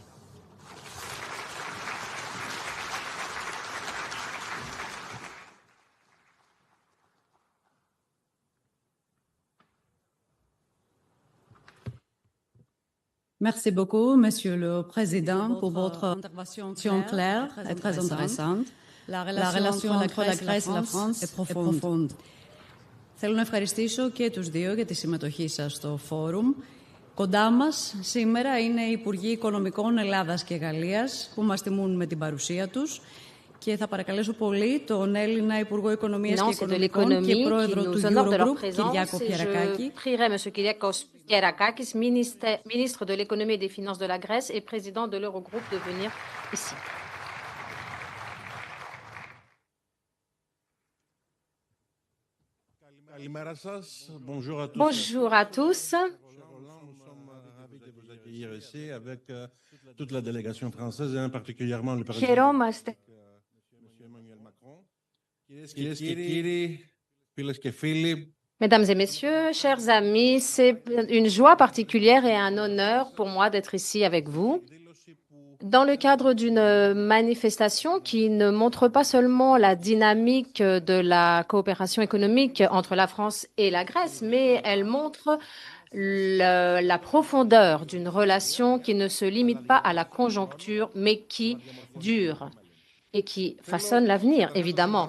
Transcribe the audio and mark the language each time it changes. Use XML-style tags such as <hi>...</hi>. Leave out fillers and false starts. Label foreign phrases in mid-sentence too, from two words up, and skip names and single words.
<fr>Merci beaucoup, Monsieur le Président, pour votre intervention claire et très intéressante. La relation entre la Grèce et la France est profonde.</fr> <el>Θέλω να ευχαριστήσω και τους δύο για τη συμμετοχή σας στο φόρουμ. Κοντά μας σήμερα είναι οι Υπουργοί Οικονομικών Ελλάδας και Γαλλίας που μας τιμούν με την παρουσία τους. Και θα παρακαλέσω πολύ τον Έλληνα Υπουργό Οικονομίας και Οικονομικών και Πρόεδρο του Eurogroup, Kyriakos Pyrakakis.</el> <fr>Je prierai M. Kyriakos Pyrakakis, ministre de l'économie et des finances de la Grèce et président de l'Eurogroupe, de venir ici. Bonjour à tous. Avec toute la délégation française et particulièrement le président</fr> <el>Χαιρόμαστε. Κυρίες και κύριοι, φίλες και φίλοι,</el> <fr>Mesdames et messieurs, chers amis, c'est une joie particulière et un honneur pour moi d'être ici avec vous dans le cadre d'une manifestation qui ne montre pas seulement la dynamique de la coopération économique entre la France et la Grèce, mais elle montre la profondeur d'une relation qui ne se limite pas à la conjoncture, mais qui dure et qui façonne l'avenir, évidemment.</fr>